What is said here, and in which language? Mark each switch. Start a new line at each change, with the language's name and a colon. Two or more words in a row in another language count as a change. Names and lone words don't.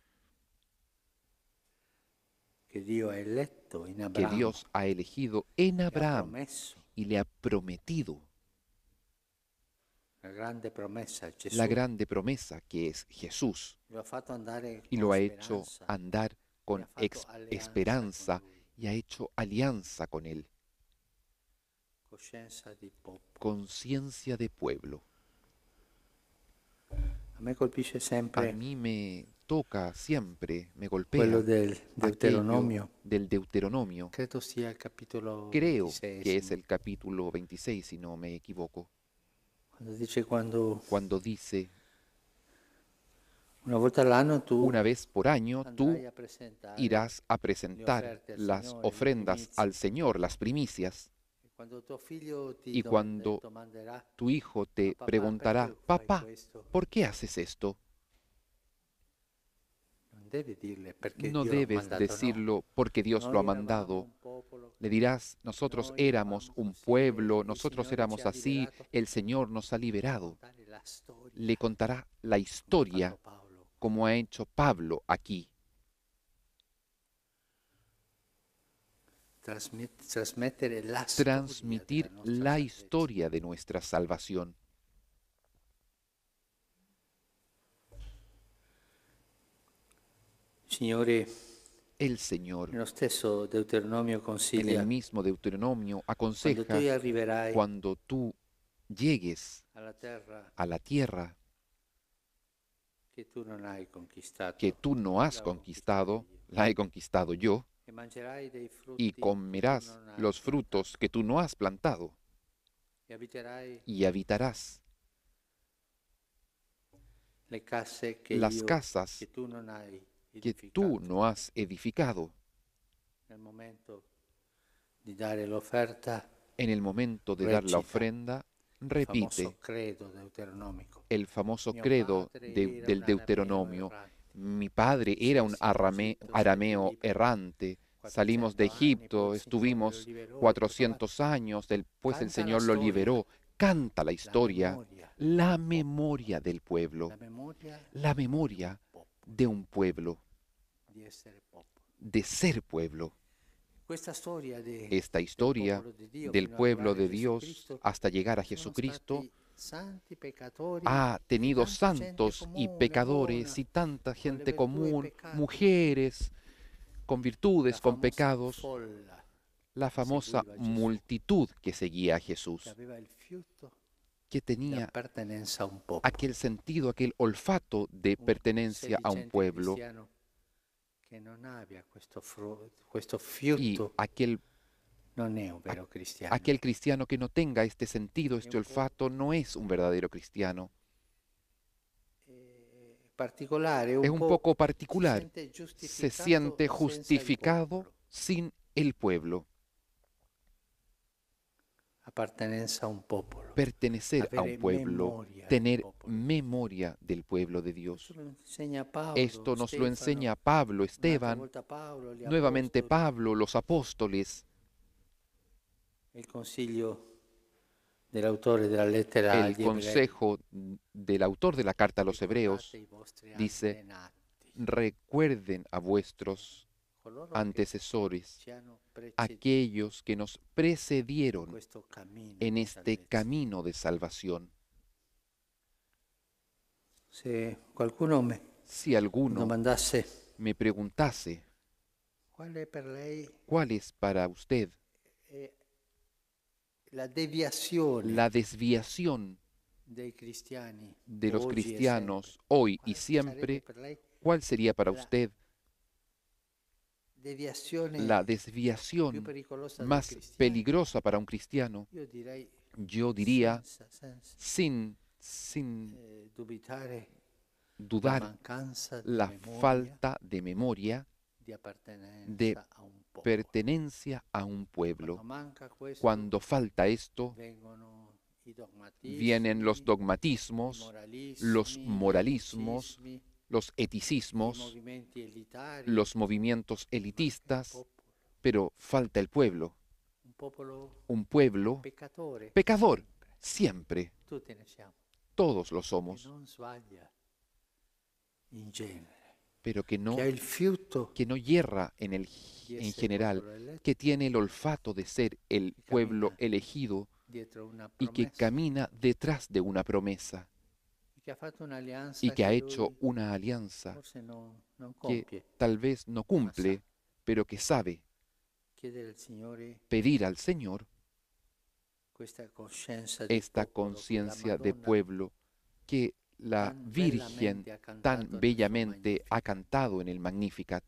Spanish: Que Dios ha elegido en Abraham y le ha prometido la grande promesa que es Jesús, y lo ha hecho andar con esperanza y ha hecho alianza con Él. Conciencia de pueblo. A mí me toca siempre, me golpea
Italian: quello del
Spanish: aquello Deuteronomio. del Deuteronomio.
Italian: Credo sia il capitolo
Spanish: Creo 26, que es el capítulo 26, si no me equivoco,
Italian: quando
Spanish: cuando dice,
Italian: una volta all'anno tu
Spanish: una vez por año tú
Italian: andrai a presentare
Spanish: irás a
Italian: le
Spanish: presentar
Italian: offerte al
Spanish: las
Italian: Signore, le
Spanish: ofrendas
Italian: primizie.
Spanish: al Señor, las primicias,
Italian: Quando tuo figlio ti
Spanish: y cuando
Italian: domanderà,
Spanish: tu hijo
Italian: ma
Spanish: te
Italian: papà,
Spanish: preguntará,
Italian: perché fai
Spanish: papá,
Italian: questo?
Spanish: ¿por qué haces esto?
Italian: Non devi dirle perché
Spanish: No
Italian: Dio l'ha
Spanish: debes
Italian: mandato, no.
Spanish: decirlo porque Dios lo ha
Italian: Noi eravamo
Spanish: mandado.
Italian: un popolo,
Spanish: Le dirás, nosotros
Italian: noi
Spanish: éramos
Italian: eravamo
Spanish: un
Italian: così
Spanish: pueblo,
Italian: e il
Spanish: nosotros
Italian: Signore ci
Spanish: éramos
Italian: ha
Spanish: así,
Italian: liberato.
Spanish: el Señor nos ha
Italian: Devi
Spanish: liberado.
Italian: raccontare la storia,
Spanish: Le contará la
Italian: come ha
Spanish: historia
Italian: fatto Paolo.
Spanish: como ha hecho Pablo aquí.
Italian: Trasmettere la
Spanish: Transmitir
Italian: storia della nostra
Spanish: la
Italian: salvezza.
Spanish: historia de nuestra salvación.
Italian: Signore,
Spanish: El Señor,
Italian: nello stesso Deuteronomio
Spanish: en el
Italian: consiglia,
Spanish: mismo Deuteronomio,
Italian: quando tu
Spanish: aconseja,
Italian: arriverai
Spanish: cuando tú llegues
Italian: alla terra
Spanish: a la tierra
Italian: che tu non hai conquistato,
Spanish: que tú no has
Italian: l'ho
Spanish: conquistado,
Italian: conquistata io,
Spanish: la he conquistado yo,
Italian: e mangerai dei
Spanish: y
Italian: frutti che tu
Spanish: comerás
Italian: non hai
Spanish: los frutos
Italian: piantato,
Spanish: que tú no has plantado,
Italian: e abiterai
Spanish: y habitarás
Italian: le case
Spanish: las casas
Italian: che tu non hai
Spanish: que
Italian: edificato.
Spanish: tú no has edificado.
Italian: Nel momento di dare l'offerta,
Spanish: En el momento de dar la
Italian: recita
Spanish: ofrenda,
Italian: il
Spanish: repite
Italian: famoso credo deuteronomico.
Spanish: el famoso
Italian: Mio
Spanish: credo
Italian: padre era
Spanish: del
Italian: un
Spanish: Deuteronomio.
Italian: arameo errante.
Spanish: Mi padre era un arameo errante. Salimos de
Italian: 400 anni, poi
Spanish: Egipto,
Italian: il Signore lo
Spanish: estuvimos
Italian: liberò,
Spanish: 400 años, después el
Italian: Canta la
Spanish: Señor lo
Italian: storia,
Spanish: liberó. Canta la historia, la
Italian: del
Spanish: memoria del pueblo,
Italian: la memoria
Spanish: la memoria de un pueblo,
Italian: di essere popolo.
Spanish: de ser pueblo.
Italian: Questa storia
Spanish: Esta historia del pueblo de Dios hasta llegar a Jesucristo
Italian: santi peccatori
Spanish: ha tenido
Italian: e tanta gente
Spanish: santos y
Italian: comune,
Spanish: pecadores
Italian: buona,
Spanish: y tanta
Italian: con le
Spanish: gente
Italian: virtù e
Spanish: común,
Italian: peccati.
Spanish: mujeres con virtudes,
Italian: La
Spanish: con
Italian: famosa
Spanish: pecados,
Italian: folla
Spanish: la famosa
Italian: seguiva Gesù,
Spanish: multitud que seguía a
Italian: che
Spanish: Jesús,
Italian: aveva il fiuto
Spanish: que
Italian: di
Spanish: tenía
Italian: appartenenza a un popolo.
Spanish: aquel sentido, aquel olfato de pertenencia a un
Italian: sedicente
Spanish: pueblo,
Italian: cristiano che non abbia questo
Spanish: y
Italian: fiuto
Spanish: aquel
Italian: non è un vero cristiano.
Spanish: aquel cristiano que no tenga este sentido, este
Italian: un poco-
Spanish: olfato, no es un verdadero cristiano.
Italian: Particolare,
Spanish: Es un poco particular.
Italian: se
Spanish: Se siente
Italian: senza il
Spanish: justificado
Italian: popolo.
Spanish: sin el pueblo.
Italian: Appartenenza a un popolo.
Spanish: Pertenecer a
Italian: Avere
Spanish: un pueblo,
Italian: memoria del
Spanish: tener
Italian: popolo.
Spanish: memoria del pueblo de Dios.
Italian: Questo lo insegna Paolo,
Spanish: Esto nos lo
Italian: Stefano,
Spanish: enseña Pablo,
Italian: un'altra
Spanish: Esteban,
Italian: volta Paolo, gli
Spanish: nuevamente
Italian: apostoli.
Spanish: Pablo, los apóstoles,
Italian: Il consiglio dell'autore della lettera
Spanish: el
Italian: agli ebrei.
Spanish: consejo del autor de la carta a los
Italian: Ricordate
Spanish: hebreos,
Italian: i vostri
Spanish: dice,
Italian: antenati,
Spanish: recuerden a vuestros
Italian: coloro che
Spanish: antecesores,
Italian: ci hanno precedito
Spanish: aquellos que nos
Italian: in
Spanish: precedieron
Italian: questo cammino
Spanish: en
Italian: di
Spanish: este
Italian: salvezza.
Spanish: camino de salvación.
Italian: Se qualcuno mi
Spanish: Si alguno
Italian: domandasse
Spanish: me preguntase,
Italian: qual è per lei
Spanish: ¿cuál es para usted
Italian: la deviazione
Spanish: la desviación
Italian: dei cristiani
Spanish: de los
Italian: oggi e
Spanish: cristianos
Italian: sempre?
Spanish: hoy y
Italian: Quale
Spanish: siempre?
Italian: sarebbe per lei
Spanish: ¿Cuál sería para
Italian: la
Spanish: usted
Italian: deviazione
Spanish: la
Italian: più
Spanish: desviación
Italian: pericolosa del
Spanish: más
Italian: cristiano?
Spanish: peligrosa para un cristiano?
Italian: Io direi
Spanish: Yo diría,
Italian: senza
Spanish: sin
Italian: dubitare la
Spanish: dudar,
Italian: mancanza di
Spanish: la
Italian: memoria
Spanish: falta de memoria
Italian: di appartenenza
Spanish: de
Italian: a un popolo.
Spanish: pertenencia a un pueblo.
Italian: Quando manca questo,
Spanish: Cuando falta esto,
Italian: vengono i dogmatismi,
Spanish: vienen los
Italian: i
Spanish: dogmatismos,
Italian: moralismi,
Spanish: los
Italian: gli
Spanish: moralismos,
Italian: eticismi,
Spanish: los
Italian: i
Spanish: eticismos,
Italian: movimenti elitari,
Spanish: los movimientos
Italian: manca il
Spanish: elitistas,
Italian: popolo.
Spanish: pero falta el pueblo.
Italian: Un popolo
Spanish: Un pueblo
Italian: peccatore,
Spanish: pecador, siempre.
Italian: tutti ne siamo,
Spanish: Todos lo
Italian: che
Spanish: somos,
Italian: non sbaglia in genere,
Spanish: pero que
Italian: che ha il fiuto
Spanish: no yerra
Italian: di
Spanish: en
Italian: essere
Spanish: general,
Italian: popolo eletto,
Spanish: que tiene el olfato de ser el pueblo elegido
Italian: dietro una
Spanish: y que
Italian: promessa,
Spanish: camina detrás de una promesa
Italian: che ha fatto un'alleanza
Spanish: y que ha
Italian: che
Spanish: hecho
Italian: lui
Spanish: una alianza
Italian: forse non
Spanish: que
Italian: compie.
Spanish: tal vez no cumple, pero que sabe
Italian: Chiedere al Signore
Spanish: pedir al Señor
Italian: questa coscienza di
Spanish: esta
Italian: popolo che la
Spanish: conciencia de
Italian: Madonna
Spanish: pueblo que la Virgen tan bellamente ha cantado en el Magnificat,